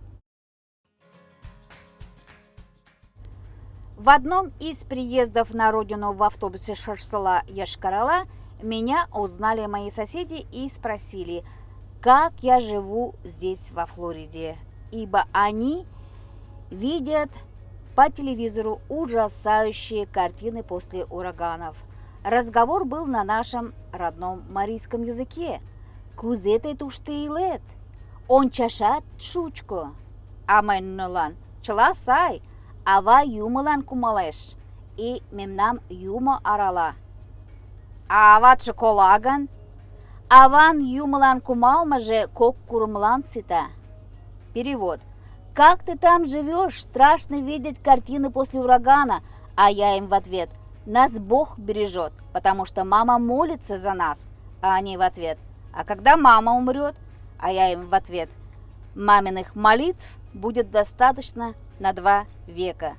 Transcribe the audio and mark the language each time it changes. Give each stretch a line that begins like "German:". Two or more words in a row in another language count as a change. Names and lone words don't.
Russian: В одном из приездов на родину в автобусе Шарсала Яшкарала меня узнали мои соседи и спросили, как я живу здесь, во Флориде, ибо они видят по телевизору ужасающие картины после ураганов. Разговор был на нашем родном марийском языке.
Mari: Кузете туштейлет, он чашат шучко, аменнолан, чаласай, ава юмалан кумалеш, и мемнам юмо арала. Ават шоколаган, аван юмалан кумалмаже кок курмлан сита.
Russian: Перевод. Как ты там живешь? Страшно видеть картины после урагана. А я им в ответ: нас Бог бережет, потому что мама молится за нас. А они в ответ: а когда мама умрет? А я им в ответ: маминых молитв будет достаточно на 2 века.